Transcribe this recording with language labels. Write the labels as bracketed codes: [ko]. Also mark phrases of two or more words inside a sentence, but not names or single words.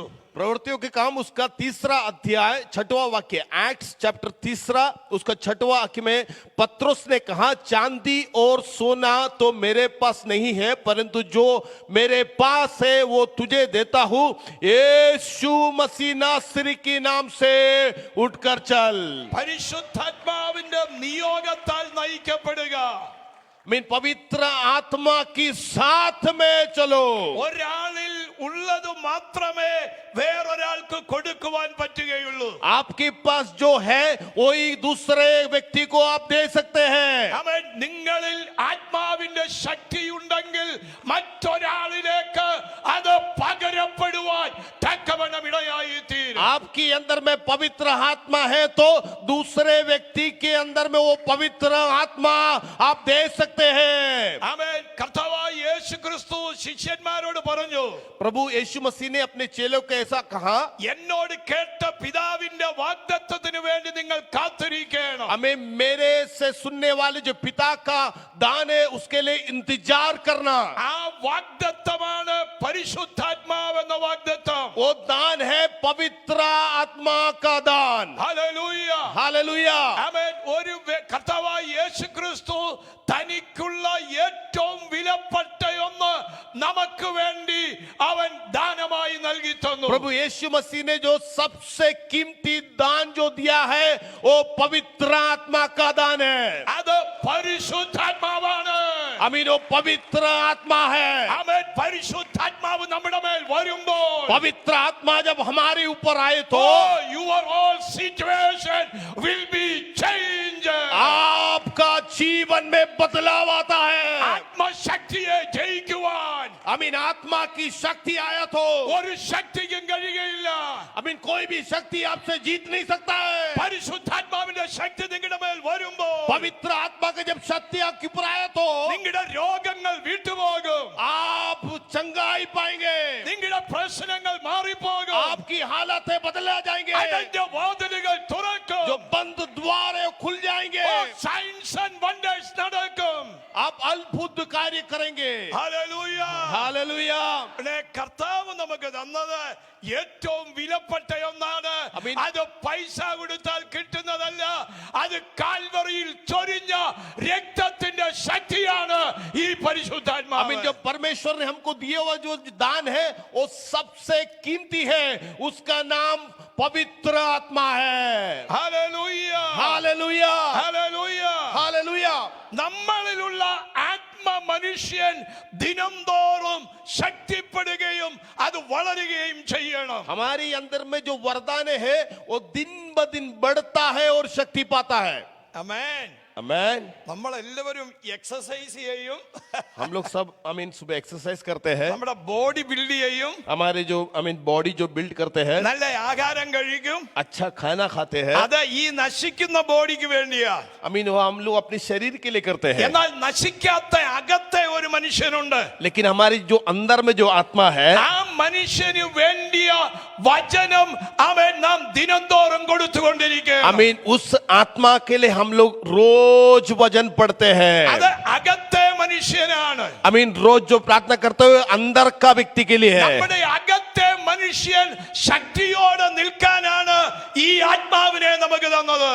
[hi] प्रवृत्तियों के काम उसका 3 अध्याय 6वां वाक्य, [en] Acts chapter [hi] 3 उसका 6वां वाक्य में पत्रोस ने कहा, चांदी और सोना तो मेरे पास नहीं है, परंतु जो मेरे पास है वो तुझे देता हूं. यीशु मसीह नासरी के नाम से उठकर चल. [ml] പരിശുദ്ധാത്മാവിന്റെ നിയോഗത്താൽ നയിക്കപ്പെടുക. [hi] मीन पवित्र आत्मा की साथ में चलो. [ml] ഒരാളിൽ ഉള്ളത് മാത്രമേ വേറൊരാൾക്ക് കൊടുക്കുവാൻ പറ്റുകയുള്ളൂ. [hi] आपके पास जो है वही दूसरे व्यक्ति को आप दे सकते हैं. [ml] അവൻ നിങ്ങളിൽ ആത്മാവിന്റെ ശക്തി ഉണ്ടെങ്കിൽ മറ്റൊരാളിലേക്ക് അത് പകരപ്പെടുവാൻ തക്കവണ്ണം ഇടയായി തീരും. [hi] आपके अंदर में पवित्र आत्मा है तो दूसरे व्यक्ति के अंदर में वो पवित्र आत्मा आप दे सकते हैं. [ml] ആമേൻ. കർത്താവായ യേശു ക്രിസ്തു ശിഷ്യന്മാരോട് പറഞ്ഞു, [hi] प्रभु यीशु मसीह ने अपने चेलों को ऐसा कहा, [ml] എന്നോട് കേട്ട പിതാവിന്റെ വാഗ്ദത്തത്തിന് വേണ്ടി നിങ്ങൾ കാത്തിരിക്കണം. [hi] हमें मेरे से सुनने वाले जो पिता का दान है उसके लिए इंतजार करना. [ml] ആ വാഗ്ദത്തമാണ് പരിശുദ്ധാത്മാവെന്ന വാഗ്ദത്തം. [hi] वो दान है पवित्र आत्मा का दान. [ml] ഹല്ലേലൂയ. [hi] हालेलुया. [ml] ആമേൻ. ഒരു കർത്താവായ യേശു ക്രിസ്തു തനിക്കുള്ള ഏറ്റവും വിലപ്പെട്ട ഒന്ന് നമുക്ക് വേണ്ടി അവൻ ദാനമായി നൽകി തന്നു. [hi] प्रभु यीशु मसीह ने जो सबसे कीमती दान जो दिया है वो पवित्र आत्मा का दान है. [ml] അത് പരിശുദ്ധാത്മാവാണ്. [hi] अमीन वो पवित्र आत्मा है. [ml] ആമേൻ. പരിശുദ്ധാത്മാവ് നമ്മുടെ മേൽ വരുമ്പോൾ [hi] पवित्र आत्मा जब हमारे ऊपर आए तो [en] your whole situation will be changed. [hi] आपका जीवन में बदलाव आता है. [ml] ആത്മശക്തിയെ ജയിക്കുവാൻ [hi] अमीन आत्मा की शक्ति आया तो [ml] ഒരു ശക്തിക്കും കഴിയുകയില്ല. [hi] अमीन कोई भी शक्ति आपसे जीत नहीं सकता है. [ml] പരിശുദ്ധാത്മാവിന്റെ ശക്തി നിങ്ങളുടെ മേൽ വരുമ്പോൾ [hi] पवित्र आत्मा का जब शक्ति आपके ऊपर आया तो [ml] നിങ്ങളുടെ രോഗങ്ങൾ വിട്ടുപോകും. [hi] आप चंगाई पाएंगे. [ml] നിങ്ങളുടെ പ്രശ്നങ്ങൾ മാറിപ്പോകും. [hi] आपकी हालतें बदला जाएंगे. [ml] അതിന്റെ വാതിലുകൾ തുറക്കും. [hi] जो बंद द्वार है वो खुल जाएंगे. [en] signs and wonders [ml] നടക്കും. [hi] आप अद्भुत कार्य करेंगे. [ml] ഹല്ലേലൂയ. [hi] हालेलुया. [ml] പിന്നെ കർത്താവ് നമുക്ക് തന്നത് ഏറ്റവും വിലപ്പെട്ട ഒന്നാണ്. ആമേൻ. അത് പൈസ കൊടുത്താൽ കിട്ടുന്നതല്ല. അത് കാൽവറിയിൽ ചൊരിഞ്ഞ രക്തത്തിന്റെ ശക്തിയാണ് ഈ പരിശുദ്ധാത്മാവ്. [hi] अमीन जो परमेश्वर ने हमको दिया हुआ जो दान है वो सबसे कीमती है. उसका नाम पवित्र आत्मा है. [ml] ഹല്ലേലൂയ. [hi] हालेलुया. [ml] ഹല്ലേലൂയ. [hi] हालेलुया. [ml] നമ്മളിലുള്ള ആത്മ മനുഷ്യൻ ദിനം തോറും ശക്തിപ്പെടുകയും അത് വളരുകയും ചെയ്യണം. [hi] हमारे अंदर में जो वरदान है वो दिन ब दिन बढ़ता है और शक्ति पाता है. [ml] ആമേൻ. [hi] आमीन. [ml] നമ്മളെല്ലാവരും എക്സസൈസ് ചെയ്യും. [hi] हम लोग सब अमीन सुबह एक्सरसाइज करते हैं. [ml] നമ്മുടെ [en] body build [ml] ചെയ്യും. [hi] हमारे जो अमीन बॉडी जो बिल्ड करते हैं, [ml] നല്ല ആഹാരം കഴിക്കും. [hi] अच्छा खाना खाते हैं. [ml] അത് ഈ നശിക്കുന്ന ബോഡിക്ക് വേണ്ടിയാ. [hi] अमीन वो हम लोग अपने शरीर के लिए करते हैं. [ml] എന്നാൽ നശിക്കാത്ത അകത്തെ ഒരു മനുഷ്യനുണ്ട്. [hi] लेकिन हमारी जो अंदर में जो आत्मा है, [ml] ആ മനുഷ്യന് വേണ്ടിയ വചനം അവൻ നാം ദിനംതോറും കൊടുത്തുകൊണ്ടിരിക്കുകയാണ്. [hi] अमीन उस आत्मा के लिए हम लोग रोज वचन पढ़ते हैं. [ml] അത് അകത്തെ മനുഷ്യനാണ്. [hi] अमीन रोज जो प्रार्थना करते हुए अंदर का व्यक्ति के लिए है. [ml] നമ്മുടെ അകത്തെ മനുഷ്യൻ ശക്തിയോടെ നിൽക്കാനാണ് ഈ ആത്മാവിനെ നമുക്ക് തന്നത്.